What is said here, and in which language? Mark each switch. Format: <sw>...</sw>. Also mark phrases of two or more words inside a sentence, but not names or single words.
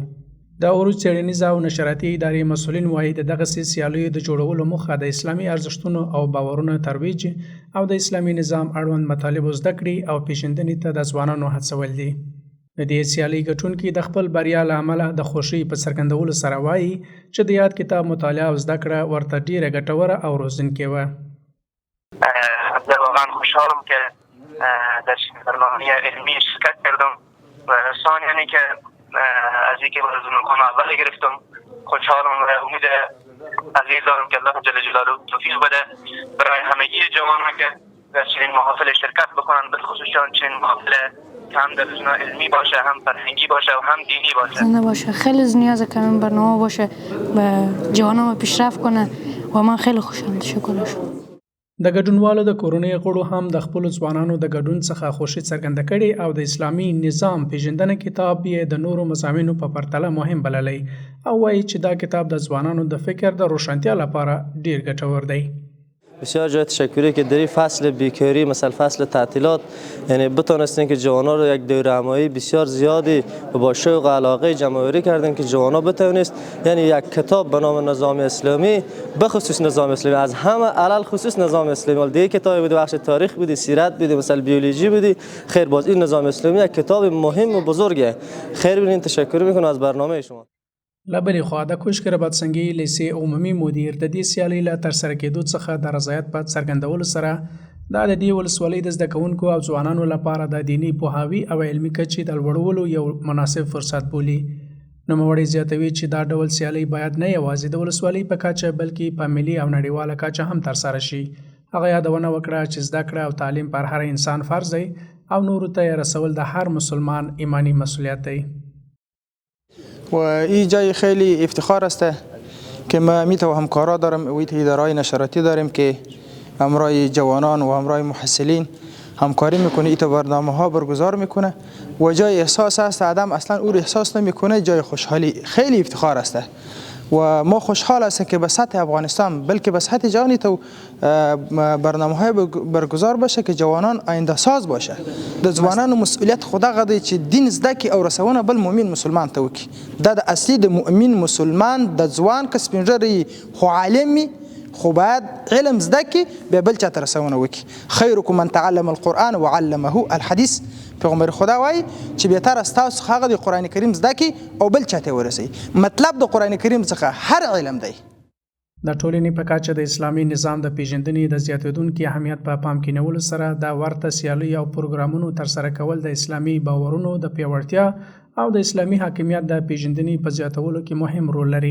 <ps>د عروج څېړنیزه او نشراتي ادارې مسؤلین وایي د دغسې سیالیو د جوړولو موخه د اسلامي ارزښتونو او باورونو ترویج او د اسلامي نظام اړوند مطالبو زده کړې او پیژندنې ته د ځوانانو هڅول دي. د دې سیالۍ ګټونکي د خپل بریا له امله د خوښۍ په څرګندولو سره وایي چې د یاد کتاب مطالعه او زده کړه ورته ډېره ګټوره او روزنکې وه.</ps> <fa>زه واقعا خوشحالم که در برنامه علمی شرکت کردم و ثانیاً که از اینکه از مقام اول گرفتم خوشحالم و امید عزیز دارم که الله جل جلاله توفیق بده برای همگی جوانان که در چنین محافل شرکت بکنن، بالخصوص چنین محافل که هم در زمینه علمی باشه، هم فرهنگی باشه و هم دینی باشه. زنده باشه. خیلی نیازه که این برنامه باشه و جوانان پیشرفت کنه و من خیلی خوشحالم. شکرش.</fa> <ps>د ګډونوالو د کورنۍ غړو هم د خپلو ځوانانو د ګډون څخه خوښي څرګنده کړې او د اسلامي نظام پیژندنه کتاب یې د نورو مضامینو په پرتله مهم بللی او وایي چې دا کتاب د ځوانانو د فکر د روښانتیا لپاره ډیر ګټور دی.</ps> <fa>بسیار جای تشکری که در این فصل بیکاری مثل فصل تعطیلات یعنی بتونستین که جوانا رو یک دوره همایی بسیار زیادی با شوق و علاقه جمع‌آوری کردن که جوانا بتونست یعنی یک کتاب به نام نظام اسلامی بخصوص نظام اسلامی از همه علل خصوص نظام اسلامی ولی دیگه کتابی بود بخش تاریخ بودی، سیرت بودی، مثلا بیولوژی بودی. خیر باز این نظام اسلامی یک کتاب مهم و بزرگه. خیر ببینید تشکر میکنم از برنامه شما.</fa> <ps>له بلې خوا د کوشک رباطسنګي لیسې عمومي مدیر د دې سیالۍ له ترسره کېدو څخه د رضایت په څرګندولو سره دا د دې ولسوالۍ د زده کوونکو او ځوانانو لپاره د دیني پوهاوي او علمي کچې د لوړولو یو مناسب فرصت بولي. نوموړی زیاتوي چې دا ډول سیالۍ باید نه یوازې د ولسوالۍ په کچه بلکې په ملي او نړیواله کچه هم ترسره شي. هغه یادونه وکړه چې زده کړه او تعلیم پر هر انسان فرض دی او نورو ته یې رسول د هر مسلمان ایمانی مسئولیت دی.</ps> <fa>و این جای خیلی افتخار است که ما میتو همکارا دارم و ادارای نشراتی داریم که همراه جوانان و همراه محصلین همکاری میکنه. ایتو برنامه ها برگزار میکنه و جای احساس است آدم اصلا او احساس نمیکنه جای خوشحالی. خیلی افتخار است و ما خوشحال هستیم که به سطح افغانستان بلکه به سطح جهانی تو برنامه های برگزار باشه که جوانان آینده ساز باشه.</fa> <ps>د ځوانانو مسئولیت خدا غدی چې دین زده کی او رسونه بل مؤمن مسلمان ته وکي. دا د اصلي د مؤمن مسلمان د ځوان کس پنځري خو عالمي خو باید علم زده کی به بل چاته رسونه وکي.</ps> <ar>خیرکم من تعلم القرآن وعلمه الحديث.</ar> <ps>پیغمبر خدا وایي چې</ps> <fa>بهتر است</fa> <ps>تاسو هغه د قرآن کریم زده کی او بل چاته ورسي. مطلب د قرآن کریم څخه هر علم دی. د ټولنې په کچه د اسلامي نظام د پیژندنې د زیاتېدونکي اهمیت په پام کې نیولو سره د ورته سیالۍ او پروګرامونو ترسره کول د اسلامي باورونو د پیاوړتیا او د اسلامي حاکمیت د پیژندنې په زیاتولو کې مهم رول لري.</ps>